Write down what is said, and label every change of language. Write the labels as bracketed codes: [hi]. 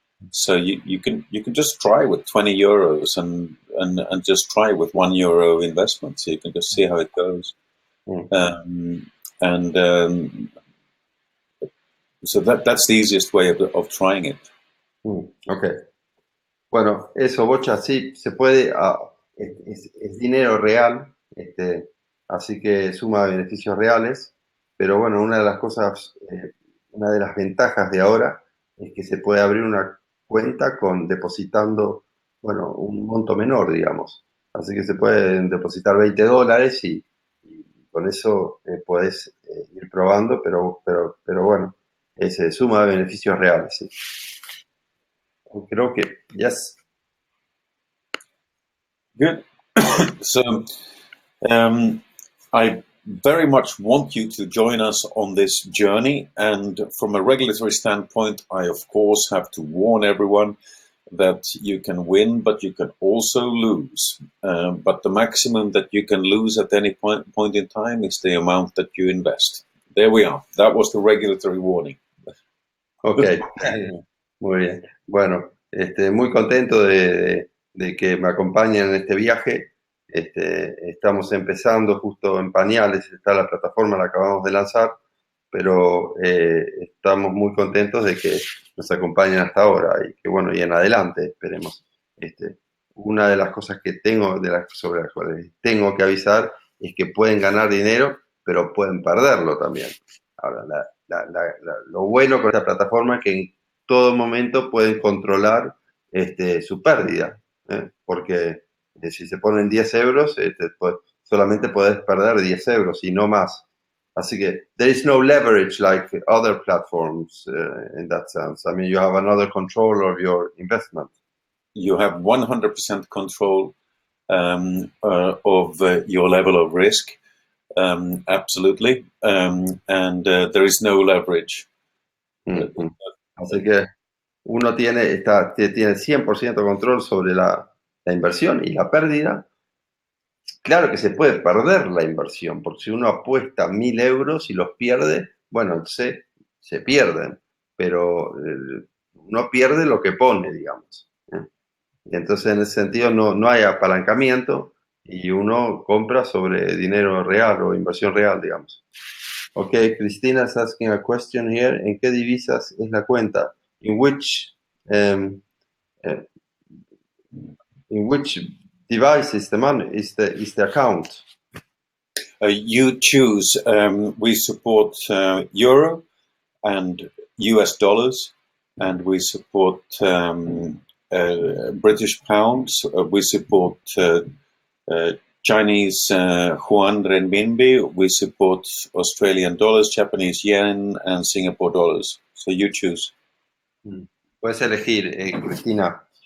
[en] So you can just try with €20 and just try with €1 investment. So you can just see how it goes. Mm. And so that's the easiest way of trying it. Ok. [es] Bueno, eso, Bocha, sí, se puede, es dinero real, así que suma beneficios reales, pero bueno, una de las cosas, una de las ventajas de ahora es que se puede abrir una cuenta depositando, bueno, un monto menor, digamos. Así que se pueden depositar $20 y con eso podés ir probando, pero bueno, suma beneficios reales, sí. Creo que, [en] yes. Good. So I very much want you to join us on this journey. And from a regulatory standpoint, I, of course, have to warn everyone that you can win, but you can also lose. But the maximum that you can lose at any point in time is the amount that you invest. There we are. That was the regulatory warning. [es] Ok, muy bien. Bueno, muy contento de que me acompañen en este viaje. Estamos empezando justo en pañales, está la plataforma, la acabamos de lanzar, pero estamos muy contentos de que nos acompañen hasta ahora y que bueno, y en adelante esperemos. Una de las cosas que sobre las cuales tengo que avisar es que pueden ganar dinero, pero pueden perderlo también. Ahora, lo bueno con esta plataforma es que en todo momento pueden controlar su pérdida, porque si se ponen 10 euros, solamente podés perder 10 euros y no más. Así que [en] there is no leverage like other platforms in that sense. I mean, you have another control of your investment. You have 100% control of your level of risk. Absolutely. And there is no leverage. [es] Así que uno tiene 100% control sobre la inversión y la pérdida. Claro que se puede perder la inversión, porque si uno apuesta 1.000 euros y los pierde, bueno, se pierden, pero uno pierde lo que pone, digamos. Y entonces en ese sentido no hay apalancamiento y uno compra sobre dinero real o inversión real, digamos. [en] Ok, Cristina is asking a question here. [es] ¿En qué divisas es la cuenta? [en] Um, uh, in which device is the money? Is the account? You choose. We support euro and US dollars, and we support British pounds. We support Chinese yuan renminbi. We support Australian dollars, Japanese yen, and Singapore dollars. So you choose. [es] Puedes elegir, Cristina.